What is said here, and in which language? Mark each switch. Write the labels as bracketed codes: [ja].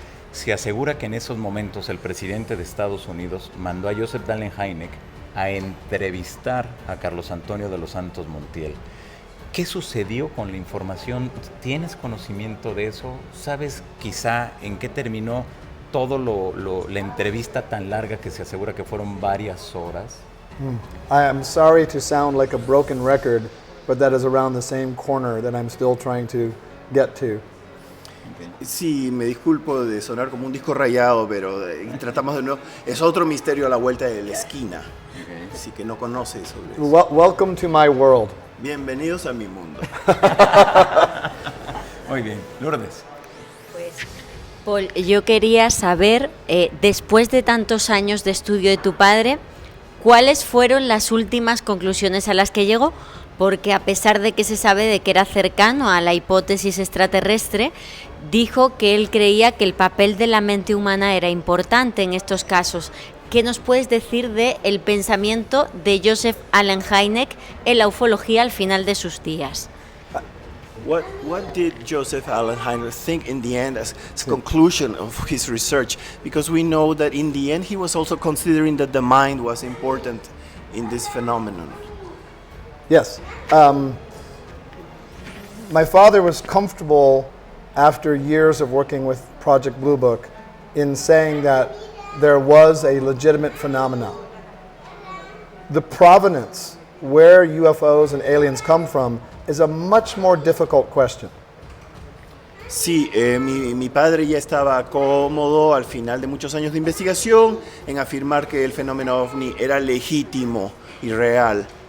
[es] Se asegura que en esos momentos el presidente de Estados Unidos mandó a Joseph Allen Hynek a entrevistar a Carlos Antonio de los Santos Montiel. ¿Qué sucedió con la información? ¿Tienes conocimiento de eso? ¿Sabes quizá en qué terminó todo la entrevista tan larga que se asegura que fueron varias horas? [en] I am sorry to sound like a broken record, but that is around the same corner that I'm still trying to get to. [es] Sí, me disculpo de sonar como un disco rayado, pero tratamos de nuevo. Es otro misterio a la vuelta de la esquina. Así que no conoce sobre eso. [en] Welcome to my world. [es] Bienvenidos a mi mundo. Muy bien, Lourdes. Paul, yo quería saber, después de tantos años de estudio de tu padre, ¿cuáles fueron las últimas conclusiones a las que llegó? Porque a pesar de que se sabe de que era cercano a la hipótesis extraterrestre, dijo que él creía que el papel de la mente humana era importante en estos casos. ¿Qué nos puedes decir de el pensamiento de Joseph Allen Hynek en la ufología al final de sus días? [en] What did Joseph Allen Hynek think in the end as conclusion of his research? Because we know that in the end he was also considering that the mind was important in this phenomenon. Yes. My father was comfortable after years of working with Project Blue Book in saying that there was a legitimate phenomenon. The provenance, where UFOs and aliens come from, is a much more difficult question. [es] Sí, mi padre ya estaba cómodo al final de muchos años de investigación en afirmar que el fenómeno OVNI era legítimo y real.